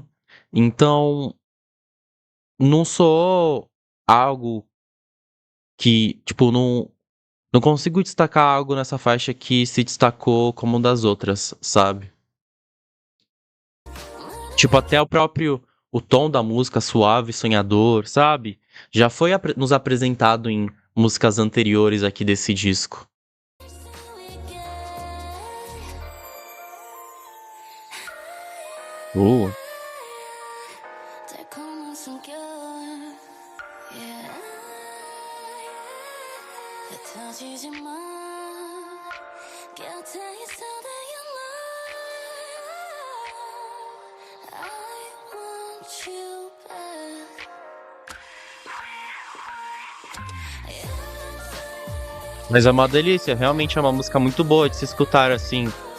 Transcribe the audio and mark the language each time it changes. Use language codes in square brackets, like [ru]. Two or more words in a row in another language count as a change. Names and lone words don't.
[pt] Então, não sou algo que, tipo, não consigo destacar algo nessa faixa que se destacou como das outras, sabe? Tipo, até o tom da música suave, sonhador, sabe? Já foi nos apresentado em músicas anteriores aqui desse disco. Uh, [ko] 달콤한 숨결 yeah. 흩어지지만 곁에 있어도 [en] you know I want you back [pt] mas é uma delícia, realmente é uma música muito boa de se escutar assim.